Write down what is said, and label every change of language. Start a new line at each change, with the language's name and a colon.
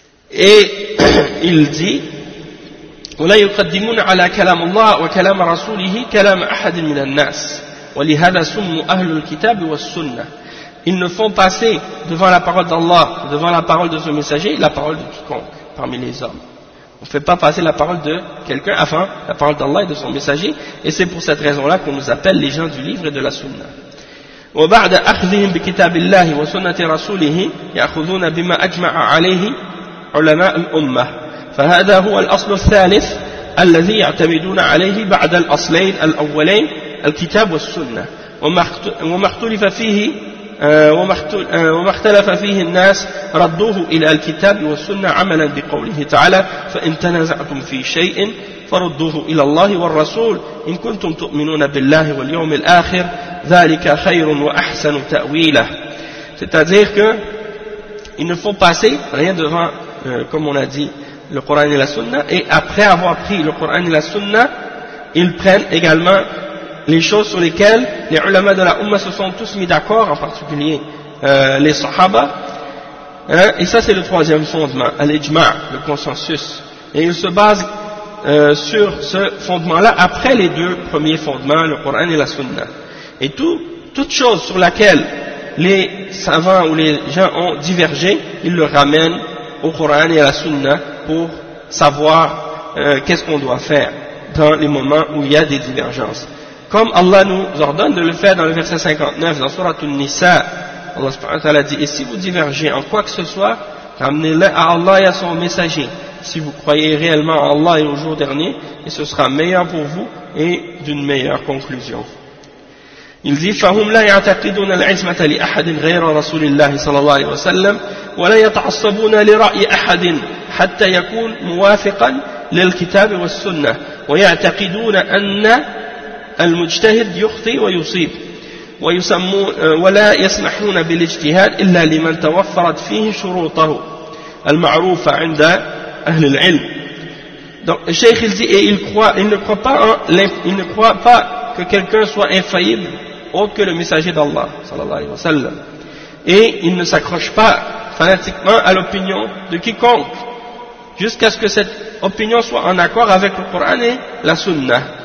French: Et il dit
Arabic: وَلَا يُقَدِّمُونَ عَلَى كَلَامُ اللَّهِ وَكَلَامَ رَسُولِهِ كَلَامَ أَحَدٍ مِنَ النَّاسِ وَلِهَذَا سُمُّ أَهْلُ الْكِتَابِ وَالسُنَّةِ.
French: Ils ne font passer devant la parole d'Allah, devant la parole de son messager, la parole de quiconque parmi les hommes. On ne fait pas passer la parole de quelqu'un avant la parole d'Allah et de son messager, et c'est pour cette raison-là qu'on nous appelle les gens du livre et de la sunna.
Arabic: وبعد أخذهم بكتاب الله وسنة رسوله يأخذون بما أجمع عليه علماء الأمة فهذا هو الأصل الثالث الذي يعتمدون عليه بعد الأصلين الأولين الكتاب والسنة وما اختلف فيه الناس ردوه إلى الكتاب والسنة عملا بقوله تعالى فإن تنازعتم في شيء فردوه إلى الله والرسول إن كنتم تؤمنون بالله واليوم الآخر ذلك خير وأحسن تأويله.
French: C'est-à-dire que ils ne font passer rien devant comme on a dit, le Coran et la Sunna, et après avoir pris le Coran et la Sunna, ils prennent également les choses sur lesquelles les ulama de la Ummah se sont tous mis d'accord, en particulier les Sahaba. Hein, et ça, c'est le troisième fondement, al-ijma', le consensus. Et ils se basent sur ce fondement-là après les deux premiers fondements, le Coran et la Sunna. Et toute chose sur laquelle les savants ou les gens ont divergé, ils le ramènent au Coran et à la Sunna pour savoir qu'est-ce qu'on doit faire dans les moments où il y a des divergences. Comme Allah nous ordonne de le faire dans le verset 59, dans Surat An-Nisa, Allah subhanahu wa ta'ala dit, et si vous divergez en quoi que ce soit, ramenez-le à Allah et à son messager, si vous croyez réellement en Allah et au jour dernier, et ce sera meilleur pour vous et d'une meilleure conclusion. Il dit,
Arabic: فهم لا يعتقدون العزمة لأحد غير رسول الله صلى الله عليه وسلم ولا يتعصبون لرأي أحد حتى يكون موافقا للكتاب والسنة ويعتقدون أن المجتهد يخطي ويصيب ويسمون ولا يسمحون بالاجتهاد إلا لمن توفرت فيه شروطه المعروفة عند أهل العلم.
French: Donc الشيخ il dit, et il ne croit pas que quelqu'un soit infaillible autre que le messager d'Allah, sallallahu alayhi wa sallam. Et il ne s'accroche pas fanatiquement à l'opinion de quiconque, jusqu'à ce que cette opinion soit en accord avec le Coran et la Sunna.